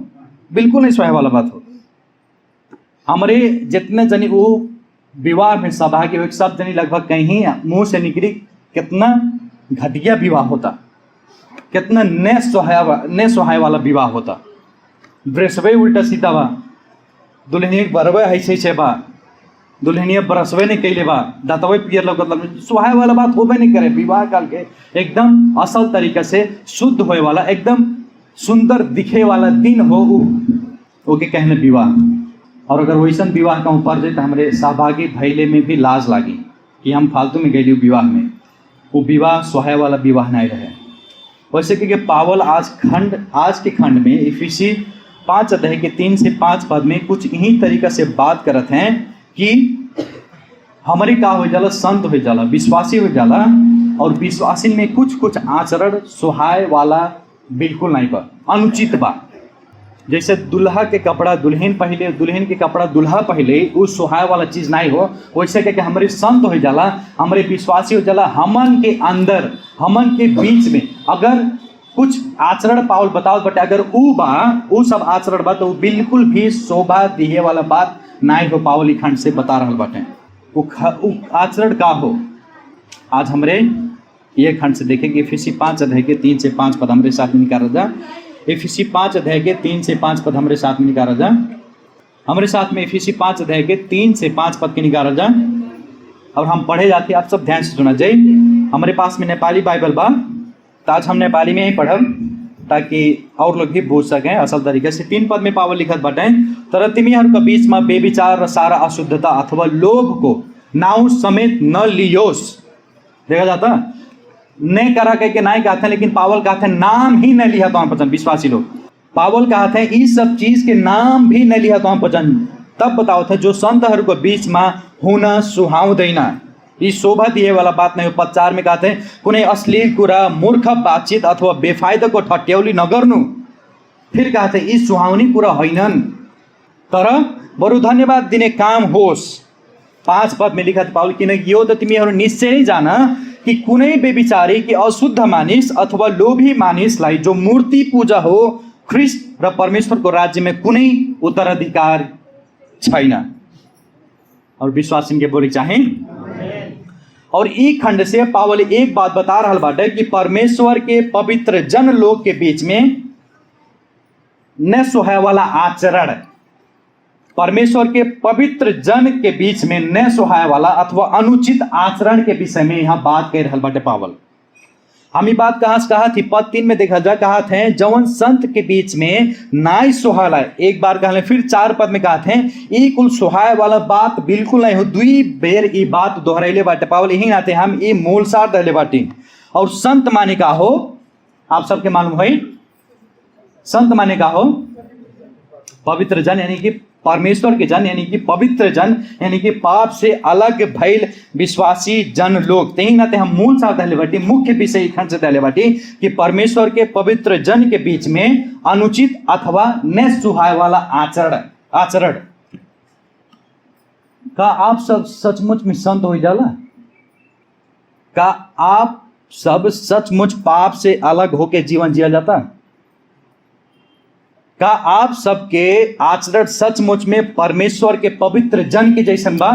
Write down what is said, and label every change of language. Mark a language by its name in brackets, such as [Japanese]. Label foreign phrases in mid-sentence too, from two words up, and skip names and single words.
[Bhojpuri] बिल्कुल नहीं सुहाए वाला बात हो। हमारे जितने जनी वो विवाह में सहभागी हुए, सब जनी लगभग कहीं मुंह से निकली कितना घटिया विवाह होता, कितना ने सुहाए वाला विवाह होता। ड्रेसवे उल्टा सीधा बा, दुल्हनी बरवे ऐसे बा, दुल्हनिया बरसवे नहीं कैले बा, दातवे पियर लगत, सुहाए वाला बात होबे नहीं करे। विवाह काल के एकदम असल तरीका से शुद्ध होए वाला, एकदम सुंदर दिखे वाला दिन हो ओके कहने विवाह। और अगर वैसा विवाह का ऊपर जाए तो हमारे सहभागी भैले में भी लाज लागी कि हम फालतू में गए विवाह में। वो विवाह सुहाए वाला विवाह नहीं रहे। वैसे कि पावल आज के खंड में इफिसी 5 अध्याय के 3 से 5 पद में कुछ यही तरीका से बात करते हैं कि हमारे का हो जाला, संत हो जाला, विश्वासी हो जाला, और विश्वासी में कुछ आचरण सुहाए वाला बिल्कुल नहीं बा, अनुचित बा। जैसे दुल्हा के कपड़ा दुल्हन पहले, दुल्हन के कपड़ा दुल्हा पहले, उस सुहाए वाला चीज नहीं हो। वैसे कि हमारे संत हो जाला, हमारे विश्वासी हो जाला, हमन के अंदर, हमन के बीच में अगर कुछ आचरण पावल बताओ बटे, अगर वो सब आचरण बा तो बिल्कुल भी शोभा दिए वाला बात नहीं हो। पावल खंड से बता रहा बाटे वो आचरण का हो। आज हमरे ये खंड से देखेंगे इफिसी 5 अध्याय के 3 से 5 पद हमारे साथ में निकाला जा। इफिसी 5 अध्याय के 3 से 5 पद हमारे साथ में निकाला जा। हमारे साथ में इफिसी 5 अध्याय के 3 से 5 पद के निकाला जा। और हम पढ़े जाते। आप सब ध्यान से सुना जाए। हमारे पास में नेपाली बाइबल बा, तो आज हम नेपाली में ही पढ़ब ताकि और लोग भी बुझ सकें असल तरीके से। 3 पद में पावल लिखत बाटे, [Nepali] तर तिमीहरूका बीचमा बेविचार र सारा अशुद्धता अथवा लोभ को नाउ समेत न लियोस। [Bhojpuri] देखा जाता नहीं करा के नहीं कहते हैं, लेकिन पावल कहते हैं नाम ही नहीं लिया तो हम पचन। विश्वासी लोग पावल कहते हैं इस सब चीज के नाम भी नहीं लिया तो हम पचन। तब बताओ थे जो [Nepali] संतहरूको बीचमा हुन सुहाउँदैन। [Bhojpuri] ये शोभा दिए वाला बात नहीं हो। पद 4 में कहते हैं [Nepali] कुनै अश्लील कुरा, मूर्ख बातचीत अथवा बेफाइदाको ठट्यौली नगर्नु। [Bhojpuri] फिर कहते [Nepali] यी सुहाउने कुरा होइनन्, तर बरु धन्यवाद दिने काम होस्। [Bhojpuri] 5 पद में लिखा पावल, [Nepali] किनकि यो त तिमीहरू निश्चय नै जान कि कुनै बेविचारी कि अशुद्ध मानिस अथवा लोभी मानिसलाई जो मूर्ति पूजा हो ख्रिस्ट र परमेश्वरको राज्यमा कुनै उत्तराधिकार छैन। [Bhojpuri] और विश्वासी के बोली चाहे। और एक खंड से पावल एक बात बता रहा बाटे कि परमेश्वर के पवित्र जन लोग के बीच में न सुहाय वाला आचरण, परमेश्वर के पवित्र जन के बीच में न सुहाय वाला अथवा अनुचित आचरण के विषय में यहाँ बात कर रहा बाटे पावल। हम ये बात कहाँ से कहा थी? पद 3 में देखा जा, कहा थे जवन संत के बीच में नाई सुहाय। एक बार कहले, फिर 4 पद में कहा थे ई कुल सुहाय वाला बात बिल्कुल नहीं हो। 2 बेर ये बात दोहराइले बाटे पावल। यही नाते हम ये मूल सार दहले बाटी। और संत माने का हो, आप सबके मालूम है संत माने का हो पवित्र जन, यानी कि परमेश्वर के जन, यानी कि पवित्र जन, यानी कि पाप से अलग भइल विश्वासी जन लोग। तेही नाते हम मूल साथ दहले बाटी, मुख्य विषय खंड से दहले बाटी कि परमेश्वर के पवित्र जन के बीच में अनुचित अथवा न सुहाय वाला आचरण। का आप सब सचमुच में संत हो जाला? का आप सब सचमुच पाप से अलग होकर जीवन जिया जाता? का आप सबके आचरण सचमुच में परमेश्वर के पवित्र जन के जैसन बा?